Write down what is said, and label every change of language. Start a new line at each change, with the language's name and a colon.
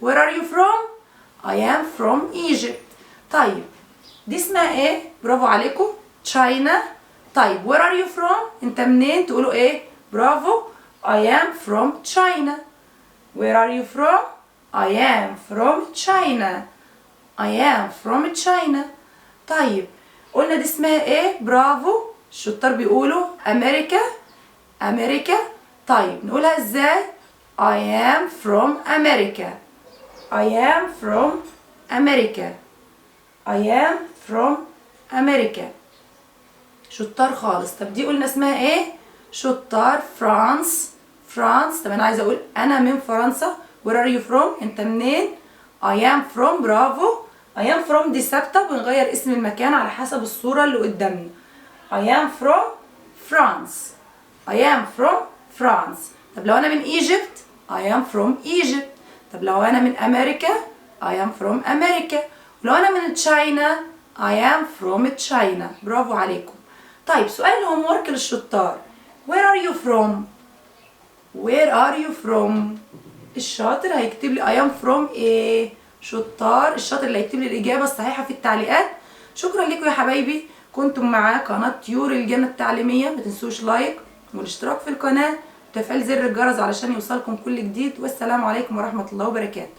English: Where are you from؟ I am from Egypt.
Arabic: طيب دي اسمها ايه؟ برافو عليكم. China. طيب
English: where are you from؟
Arabic: انت منين؟ تقولوا ايه؟ برافو.
English: I am from China. Where are you from؟ I am from China. I am from China.
Arabic: طيب قلنا دي اسمها ايه؟ برافو. الشطار بيقولوا أمريكا. أمريكا. طيب نقولها ازاي؟
English: I am from America. I am from America. I am from America.
Arabic: شطار خالص. طب دي قلنا اسمها ايه؟ شطار فرانس. فرانس. طب انا عايزه اقول انا من فرنسا.
English: Where are you from؟
Arabic: انت منين؟
English: I am from.
Arabic: برافو.
English: I am from
Arabic: دي ثابته، بنغير اسم المكان على حسب الصوره اللي قدامنا.
English: I am from France. I am from France.
Arabic: طب لو انا من
English: Egypt I am from Egypt.
Arabic: طب لو انا من امريكا
English: I am from America.
Arabic: ولو انا من
English: China I am from China.
Arabic: برافو عليكم. طيب سؤال الهوم ورك للشطار.
English: Where are you from؟ Where are you from؟
Arabic: الشاطر هيكتب لي
English: I am from
Arabic: ايه؟ شطار. الشاطر اللي هيكتب لي الإجابة الصحيحة في التعليقات. شكرا لكم يا حبايبي. كنتم مع قناة طيور الجنة التعليمية. ما تنسوش لايك والاشتراك في القناة وتفعيل زر الجرس علشان يوصلكم كل جديد. والسلام عليكم ورحمة الله وبركاته.